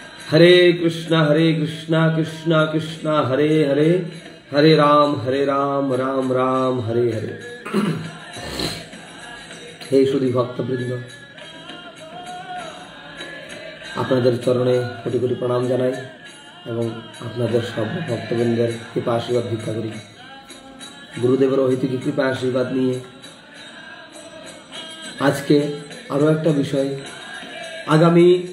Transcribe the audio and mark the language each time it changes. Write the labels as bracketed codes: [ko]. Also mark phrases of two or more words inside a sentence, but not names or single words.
[sa] हरे कृष्णा कृष्णा कृष्णा हरे हरे, हरे राम राम राम हरे हरे। [bn] হে সুধী ভক্তবৃন্দ, আপনাদের চরণে কোটি কোটি প্রণাম জানাই এবং আপনাদের সব ভক্তবৃন্দের কৃপা আশীর্বাদ ভিক্ষা করি। গুরুদেবের অহেতুকী কৃপা আশীর্বাদ নিয়ে আজকে আরও একটা বিষয়, আগামী